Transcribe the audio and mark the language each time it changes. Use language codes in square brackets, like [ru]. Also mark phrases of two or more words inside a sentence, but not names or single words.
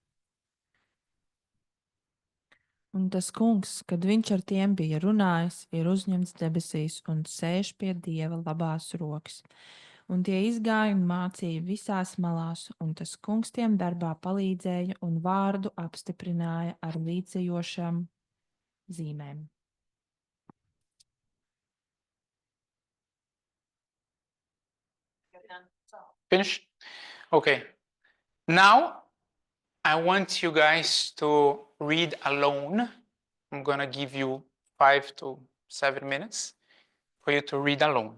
[lv] Un tas kungs, kad viņš ar tiem bija runājis, ir uzņemts debesīs un sēž pie Dieva labās rokas. Un tie izgāja un mācīja visās malās, un tas kungs tiem darbā palīdzēja un vārdu apstiprināja ar līdzējošām zīmēm. [en] Finish? Okay. Now, I want you guys to read alone. I'm gonna give you 5 to 7 minutes for you to read alone.